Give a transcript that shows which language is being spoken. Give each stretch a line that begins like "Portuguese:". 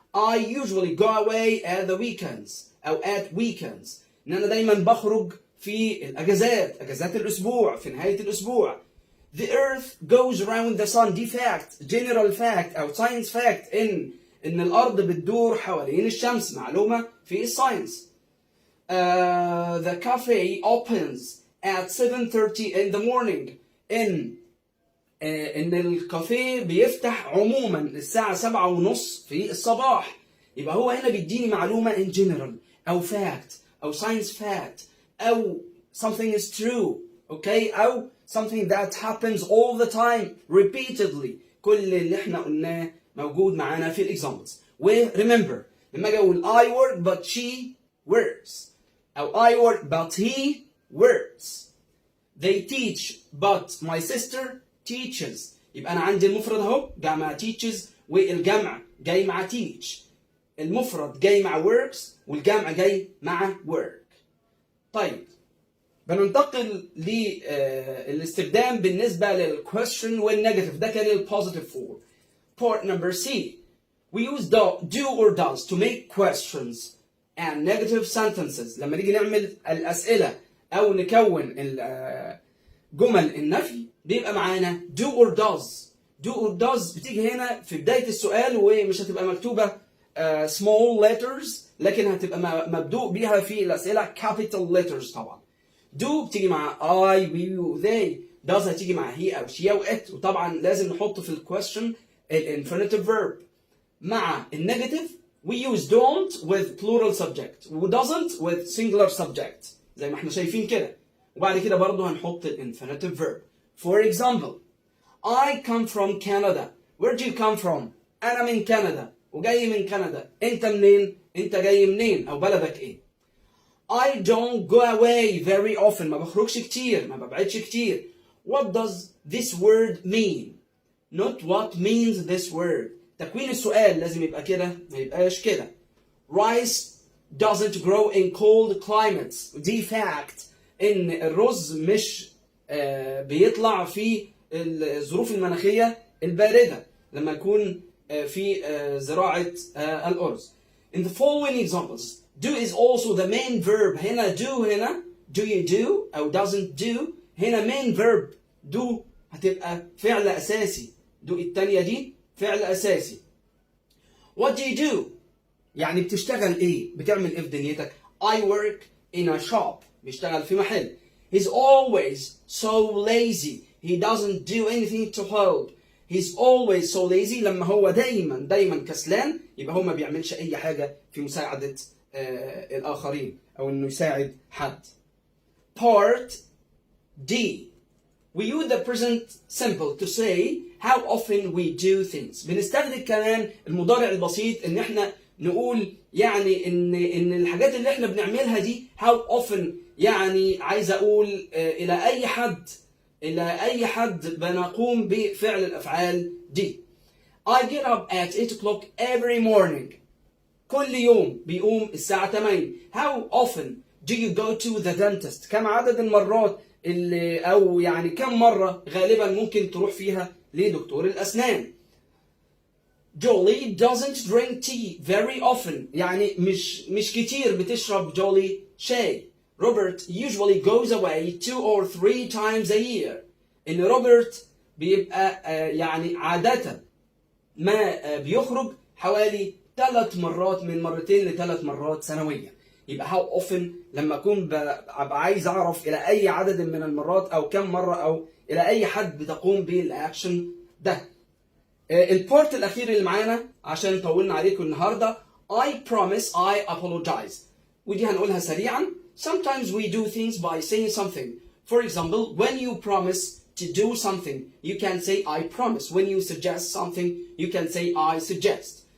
English: I usually go away at the weekends أو at weekends.
Arabic: إن أنا دايما بخرج في الأجازات، أجازات الأسبوع، في نهاية الأسبوع.
English: The earth goes around the sun.
Arabic: دي fact, general fact أو science fact إن الأرض بتدور حوالين الشمس، معلومة في الساينس.
English: The cafe opens at 7:30 in the morning.
Arabic: إن الكافيه بيفتح عموما الساعة 7:30 في الصباح. يبقى هو هنا بيديني معلومة in general أو fact أو science fact أو
English: something is true. Okay؟ أو something that happens all the time repeatedly.
Arabic: كل اللي احنا قلناه موجود معانا في الإكزامبلز.
English: و remember
Arabic: لما أجي أقول
English: I work but she works أو I work but he works. They teach but my sister teaches.
Arabic: يبقى أنا عندي المفرد أهو جاي مع teaches والجمع جاي مع teach. المفرد جاي مع works والجمع جاي مع work. طيب بننتقل للاستخدام بالنسبة للquestion والنيجاتيف. ده كان البوزيتيف فور. Part number C.
English: We use do or does to make questions and negative sentences.
Arabic: لما نيجي نعمل الأسئلة أو نكون جمل النفي بيبقى معانا do or does. do or does بتيجي هنا في بداية السؤال ومش هتبقى مكتوبة small letters، لكن هتبقى مبدوء بيها في الأسئلة capital letters طبعا.
English: do بتيجي مع I, we, they.
Arabic: does هتيجي مع he أو she أو it. وطبعا لازم نحط في الquestion infinitive verb.
English: مع النيجاتيف we use don't with plural subject و doesn't with singular subject
Arabic: زي ما احنا شايفين كده. وبعد كده برضو هنحط infinitive verb.
English: For example, I come from Canada. Where do you come from?
Arabic: أنا من كندا وجاي من كندا. أنت منين؟ أنت جاي منين؟ أو بلدك إيه؟
English: I don't go away very often.
Arabic: ما بخرجش كتير، ما ببعدش كتير.
English: What does this word mean? Not what means this word.
Arabic: تكوين السؤال لازم يبقى كده، ما يبقاش كده.
English: Rice doesn't grow in cold climates.
Arabic: دي fact إن الرز مش بيطلع في الظروف المناخية الباردة لما يكون في زراعة الأرز.
English: In the following examples, do is also the main verb. هنا do هنا do you do أو doesn't do.
Arabic: هنا main verb do هتبقى فعل أساسي. do التانية دي فعل أساسي.
English: What do you do؟
Arabic: يعني بتشتغل إيه؟ بتعمل إيه في دنيتك؟
English: I work in a shop.
Arabic: بيشتغل في محل.
English: He's always so lazy. He doesn't do anything to help. He's always so lazy.
Arabic: لما هو دايما كسلان يبقى هو ما بيعملش أي حاجة في مساعدة الآخرين أو إنه يساعد حد.
English: Part D. We use the present simple to say how often we do things.
Arabic: بنستخدم كمان المضارع البسيط إن إحنا نقول يعني إن الحاجات اللي إحنا بنعملها دي how often يعني عايز أقول إلى أي حد بنقوم بفعل الأفعال دي.
English: I get up at 8 o'clock every morning.
Arabic: كل يوم بيقوم الساعة 8.
English: How often do you go to the dentist?
Arabic: كم عدد المرات اللي أو يعني كم مرة غالبا ممكن تروح فيها لدكتور الأسنان؟
English: Jolie doesn't drink tea very often.
Arabic: يعني مش كتير بتشرب جولي شاي.
English: Robert usually goes away 2 or 3 times a year.
Arabic: إن روبرت بيبقى يعني عادة ما بيخرج حوالي 3 مرات، من 2 ل3 مرات سنويا. يبقى how often لما أكون ببقى عايز أعرف إلى أي عدد من المرات أو كم مرة أو إلى أي حد بتقوم بالأكشن ده. البارت الأخير اللي معانا عشان طولنا عليكم النهاردة
English: I promise I apologize،
Arabic: ودي هنقولها سريعا.
English: Sometimes we do things by saying something. For example, when you promise to do something, you can say I promise. When you suggest something, you can say I suggest.